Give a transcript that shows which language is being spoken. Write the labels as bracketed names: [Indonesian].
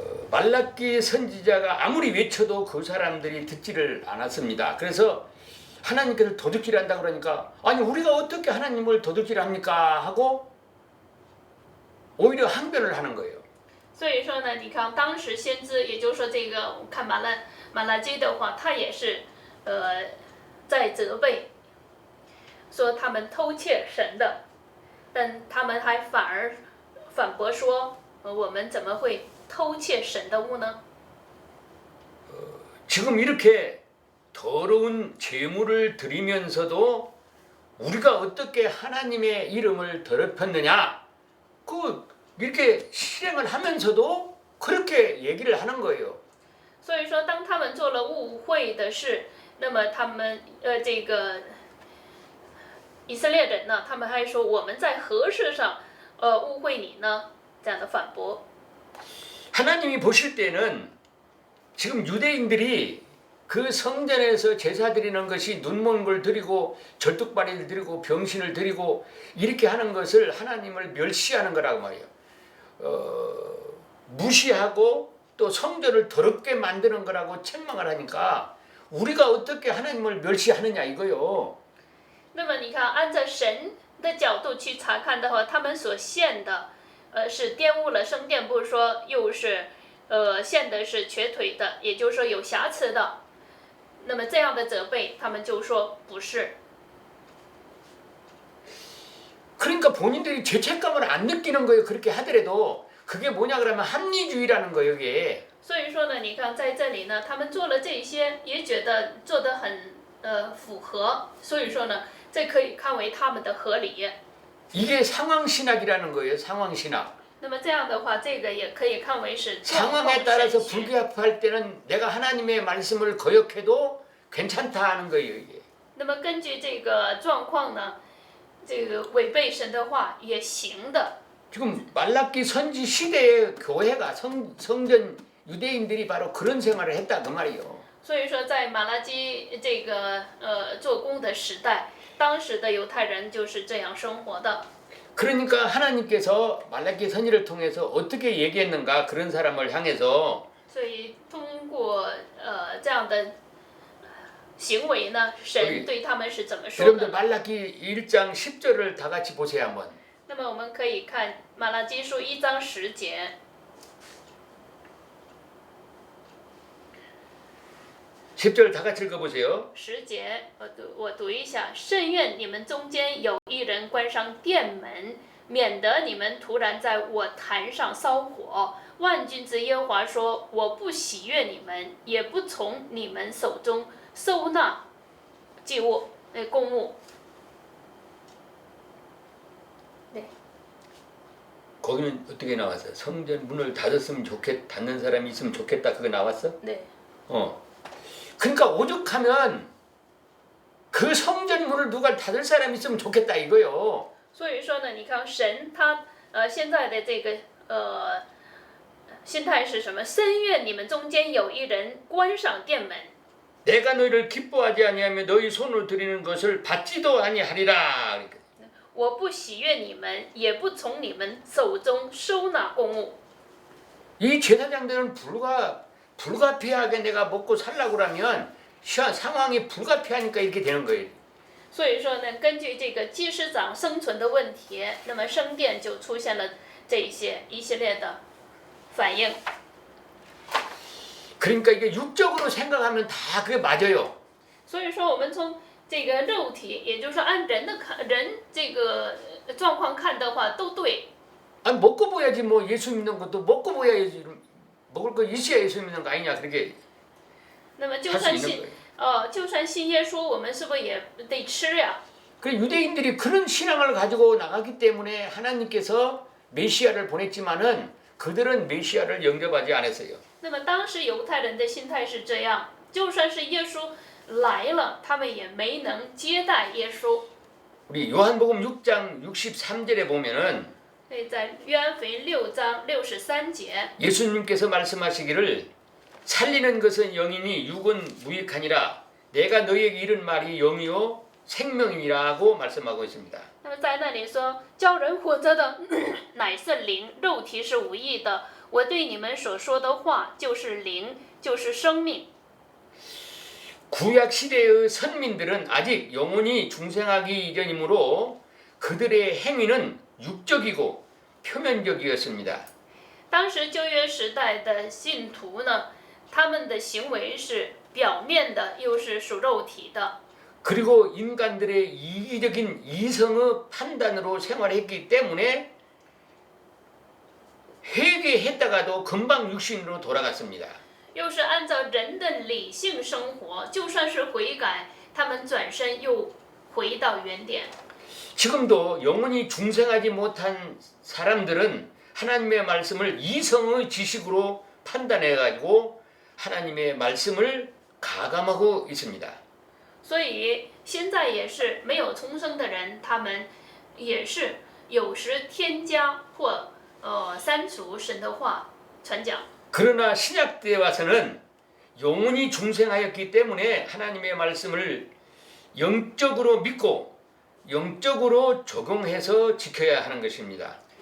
[Korean] 말라기 선지자가 아무리 외쳐도 그 사람들이 듣지를 않았습니다. 그래서 하나님께서 도둑질한다 그러니까 아니 우리가 어떻게 하나님을 도둑질합니까 하고 오히려 항변을 하는 거예요. [Chinese] 所以说呢，你看当时先知，也就是说这个我看马拉基的话，他也是在责备，说他们偷窃神的，但他们还反驳说，我们怎么会偷窃神的物呢？ [Korean] 지금 이렇게 더러운 제물을 드리면서도 우리가 어떻게 하나님의 이름을 더럽혔느냐? 이렇게 실행을 하면서도 그렇게 얘기를 하는 거예요. [Chinese] 所以说，当他们做了误会的事，那么他们这个以色列人呢，他们还说我们在何事上误会你呢？这样的反驳。 [Korean] 하나님이 보실 때는 지금 유대인들이 그 성전에서 제사 드리는 것이 눈먼 걸 드리고 절뚝발이를 드리고 병신을 드리고 이렇게 하는 것을 하나님을 멸시하는 거라고 말이에요. 무시하고 또 성전을 더럽게 만드는 거라고 책망을 하니까 우리가 어떻게 하나님을 멸시하느냐 이거요. [Chinese] 那么你看，按照神的角度去查看的话，他们所献的是玷污了圣殿，不是说又是献的是瘸腿的，也就是说有瑕疵的。那么这样的责备，他们就说不是。 [Korean] 그러니까 본인들이 죄책감을 안 느끼는 거예요. 그렇게 하더라도 그게 뭐냐 그러면 합리주의라는 거예요. 이게. [Chinese] 所以说呢，你看在这里呢，他们做了这些，也觉得做得很符合，所以说呢，这可以看为他们的合理。 [Korean] 이게 상황신학이라는 거예요. 상황신학. [Chinese] 那么这样的话，这个也可以看为是状况 [Korean] 상황에 따라서 [Chinese] 神学。 [Korean] 불교합할 때는 내가 하나님의 말씀을 거역해도 괜찮다 하는 거예요. 이게. [Chinese] 那么根据这个状况呢，这个违背神的话也行的。 [Korean] 지금 말라기 선지 시대의 교회가 성전 유대인들이 바로 그런 생활을 했다 그 말이에요. [Chinese] 所以说，在马拉基这个做工的时代，当时的犹太人就是这样生活的。 [Korean] 그러니까 하나님께서 말라기 선지를 통해서 어떻게 얘기했는가 그런 사람을 향해서 [Chinese] 所以通过这样的行为呢，神对他们是怎么说 [Korean] 여러분들 말라기 1장 10절을 다 같이 보세요 한번. [Chinese] 那么我们可以看马拉基书1章10节。 [Korean] 10절 다 같이 읽어보세요. [Chinese] 10节，我读一下：甚愿你们中间有一人关上殿门，免得你们突然在我坛上烧火。万军之耶和华说：我不喜悦你们，也不从你们手中收纳祭物、公物。 [Korean] 거기는 어떻게 나왔어요? 성전 문을 닫았으면 닫는 사람이 있으면 좋겠다 그거 나왔어? 네. 그러니까 오죽하면 그 성전 문을 누가 닫을 사람이 있으면 좋겠다 이거요. [Chinese] 所以说呢，你看神他现在的这个心态是什么？深愿你们中间有一人关上殿门。 [Korean] 내가 너희를 기뻐하지 아니하며 너희 손으로 드리는 것을 받지도 아니하리라. [Chinese] 我不喜悦你们，也不从你们手中收纳公物。 [Korean] 이 제사장들은 불가피하게 내가 먹고 살라고 그러면 상황이 불가피하니까 이렇게 되는 거예요. [Chinese] 所以说呢，根据这个祭司长生存的问题，那么圣殿就出现了这一系列的反应。 [Korean] 그러니까 이게 육적으로 생각하면 다 그게 맞아요. [Chinese] 所以说，我们从这个肉体，也就是说按人这个状况看的话，都对。 [Korean] 아니 먹고 보야지 뭐 예수 믿는 것도 먹고 보야지 먹을 거 있어야 예수 믿는 거 아니냐 그렇게 [Chinese] 那么 [Korean] 할 수 있는 거예요. [Chinese] 就算信耶稣，我们是不是也得吃呀？ [Korean] 그 유대인들이 그런 신앙을 가지고 나갔기 때문에 하나님께서 메시아를 보냈지만은 그들은 메시아를 영접하지 않았어요. [Chinese] 那么当时犹太人的心态是这样，就算是耶稣来了，他们也没能接待耶稣。 [Korean] 우리 요한복음 6장 63절에 보면은 [Chinese] 所以在约翰福音6章63节， [Korean] 예수님께서 말씀하시기를 살리는 것은 영이니 육은 무익하니라 내가 너희에게 이른 말이 영이요 생명이라고 말씀하고 있습니다. [Chinese] 那么在那里说，叫人活着的乃是灵，肉体是无益的。我对你们所说的话就是灵，就是生命。 [Korean] 구약 시대의 선민들은 아직 영원히 중생하기 이전이므로 그들의 행위는 육적이고 표면적이었습니다. [Chinese] 当时旧约时代的信徒呢，他们的行为是表面的，又是属肉体的。 [Korean] 그리고 인간들의 이기적인 이성의 판단으로 생활했기 때문에 회개했다가도 금방 육신으로 돌아갔습니다. [Chinese] 又是按照人的理性生活，就算是悔改，他们转身又回到原点。 [Korean] 지금도 영원히 중생하지 못한 사람들은 하나님의 말씀을 이성의 지식으로 판단해가지고 하나님의 말씀을 가감하고 있습니다. [Chinese] 所以现在也是没有重生的人，他们也是有时添加或删除神的话传讲。 [Korean] 그러나 신약 때에 와서는 영원히 중생하였기 때문에 하나님의 말씀을 영적으로 믿고 영적으로 적용해서 지켜야 하는 것입니다.